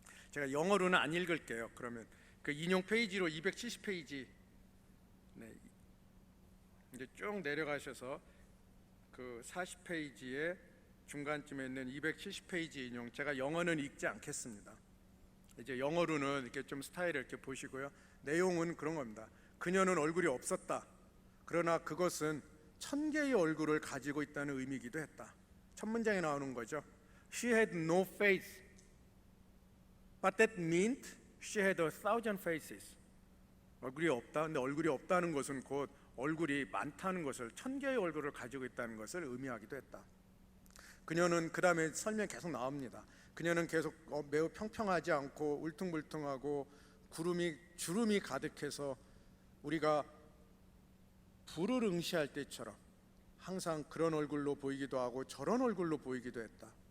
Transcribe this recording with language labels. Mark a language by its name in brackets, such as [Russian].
[Korean] 제가 영어로는 안 읽을게요. 그러면 그 인용 페이지로 270페이지 네, 이제 쭉 내려가셔서 그 40페이지의 중간쯤에 있는 270페이지 인용, 제가 영어는 읽지 않겠습니다. 이제 영어로는 이렇게 좀 스타일을 이렇게 보시고요. 내용은 그런 겁니다. 그녀는 얼굴이 없었다. 그러나 그것은 1000개의 얼굴을 가지고 있다는 의미이기도 했다. 첫 문장에 나오는 거죠. [English] She had no face, but that meant she had 1000 faces. [Korean] 얼굴이 없다. 근데 얼굴이 없다는 것은 곧 얼굴이 많다는 것을, 1000개의 얼굴을 가지고 있다는 것을 의미하기도 했다. 그녀는 그 다음에 설명이 계속 나옵니다. 그녀는 계속 매우 평평하지 않고 울퉁불퉁하고 주름이 가득해서 우리가 불을 응시할 때처럼 항상 그런 얼굴로 보이기도 하고 저런 얼굴로 보이기도 했다.